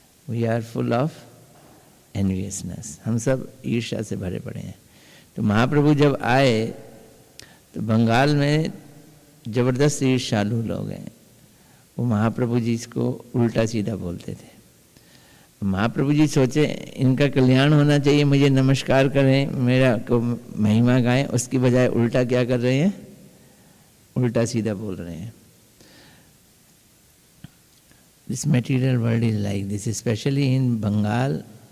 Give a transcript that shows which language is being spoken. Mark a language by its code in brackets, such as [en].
[en] We are full of enviousness। [hi] हम सब ईर्ष्या से भरे पड़े हैं। तो महाप्रभु जब आए तो बंगाल में जबरदस्त ईर्ष्यालु लोग हैं। वो महाप्रभु जी इसको उल्टा सीधा बोलते थे। महाप्रभु जी सोचे इनका कल्याण होना चाहिए, मुझे नमस्कार करें, मेरा को महिमा गाएं, उसकी बजाय उल्टा क्या कर रहे हैं? उल्टा सीधा बोल रहे हैं। [en] This material world is like this, especially in Bengal.